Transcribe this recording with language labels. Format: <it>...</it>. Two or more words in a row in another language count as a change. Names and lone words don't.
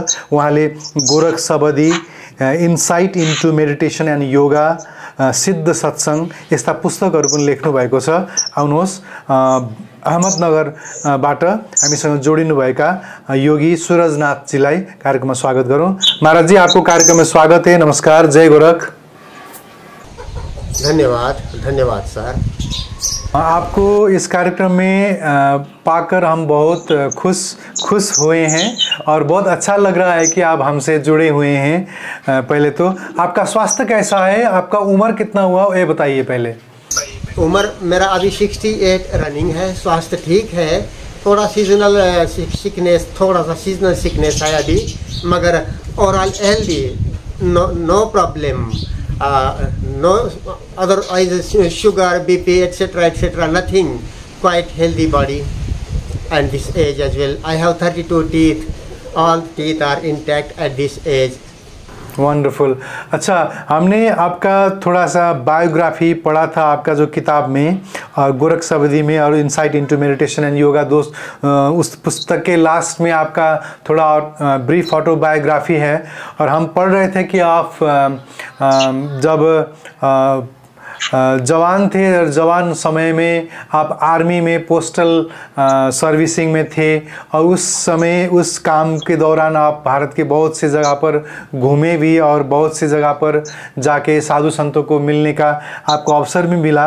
<ne>उहाँले गोरख सबदी, इन्साइट इन्टु मेडिटेसन एन्ड योगा, सिद्ध सत्संग यस्ता पुस्तकहरू पनि लेख्नु भएको छ। आउनुहोस् अहमदनगरबाट हामीसँग जोडिनुभएका योगी सुरजनाथजीलाई कार्यक्रममा स्वागत गरौँ।</ne> <hi>महाराज जी, आपको कार्यक्रम में स्वागत है। नमस्कार, जय गोरख। धन्यवाद सर। आपको इस कार्यक्रम में पाकर हम बहुत खुश हुए हैं और बहुत अच्छा लग रहा है कि आप हमसे जुड़े हुए हैं। पहले तो आपका स्वास्थ्य कैसा है? आपका उम्र कितना हुआ ये बताइए पहले। उम्र मेरा अभी 68 रनिंग है। स्वास्थ्य ठीक है, थोड़ा</hi> <en>seasonal sickness</en> <hi>है अभी, मगर</hi> <en>overall healthy, no problem, no otherwise sugar, BP, etc., nothing. Quite healthy body, and this age as well. I have 32 teeth. All teeth are intact at this age.</en> <hi>वंडरफुल। अच्छा, हमने आपका थोड़ा सा बायोग्राफी पढ़ा था आपका जो किताब में, और गोरख सबदी में और इनसाइट इनटू मेडिटेशन एंड योगा उस पुस्तक के लास्ट में आपका थोड़ा</hi> <en>brief autobiography</en> <hi>है। और हम पढ़ रहे थे कि आप जब जवान थे और जवान समय में आप आर्मी में</hi> <en>postal servicing</en> <hi>में थे और उस समय उस काम के दौरान आप भारत के बहुत से जगह पर घूमे भी और बहुत से जगह पर जाके साधु संतों को मिलने का आपको अवसर भी मिला।</hi>